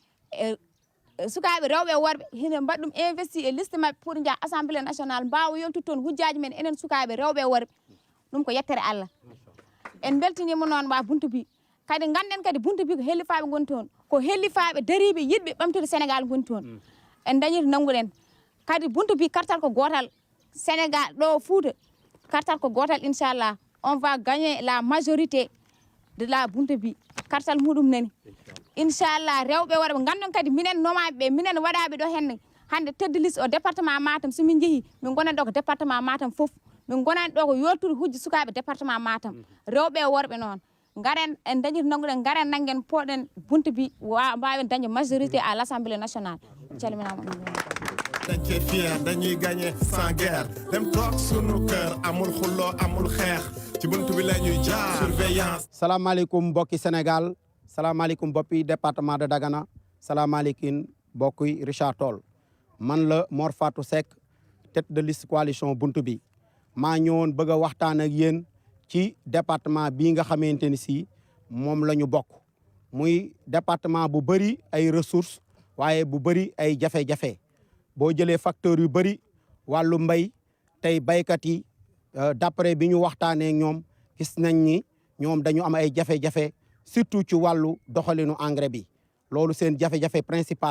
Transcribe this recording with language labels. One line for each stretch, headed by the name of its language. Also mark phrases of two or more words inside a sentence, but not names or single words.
Fula: rewɓe e worɓe hino mbaɗɗum investi e liste mabɓe pour jaa
French: assemblée nationale
Fula: mbawa yontude toon hujjaji men enen sukaɓe rewɓe e worɓe ɗum ko yettere Allah en beltinima noon wa Buntubi kadi ganden kadi Buntubi ko hellifaɓe goni toon ko hellifaɓe dariɓe yiɗɓe ɓamtude Sénégal goni toon en dañi to nanguɗen kadi Buntubi kartal ko gotal Sénégal ɗo Fouta kartal ko gotal inchallah
French: on va gagner la majorité de la
Fula: Buntubi kartal muɗum nani inchallah rewɓe worɓe gandon kadi minen nomaɓe ɓe minen waɗaɓe ɗo henne hande tedde liste o département Matam somin jeehi min gonani ɗo ko département Matam foof min gonani ɗo ko yoltude hujji sukaɓe département Matam rewɓe e worɓe noon garen en dañi to nanguɗen garen nanguen poɗen Buntubi mbawen dañde
French: majorité à l'Assemblée nationale
Fula: calminama
Wolof: dañ cee fier dañuy
French: gagné sans guerre
Wolof: dem toog sunu kër amul xulloo amul xeex ci buntu bi la ñuy jaar surveillance. salaamaaleykum mbokki Sénégal salaamaaleykum mbokki
French: département de Dagana
Wolof: salaamaaleykum mbokki Richard Toll man la Mor Fatou Seck
French: tête de liste
Wolof: coalition Buntubi maa ñëwoon bëgg a waxtaan ak yéen ci département bii nga xamante ni si moom la ñu bokk muy département bu bëri ay ressources waaye bu bëri ay jafe-jafe. boo jëlee facteur yu bëri wàllu mbay tey baykat yi d'après bi ñu waxtaanee ñoom gis nañ ni ñoom dañu am ay jafe-jafe surtout ci wàllu doxalinu engrais bi loolu seen jafe-jafe principal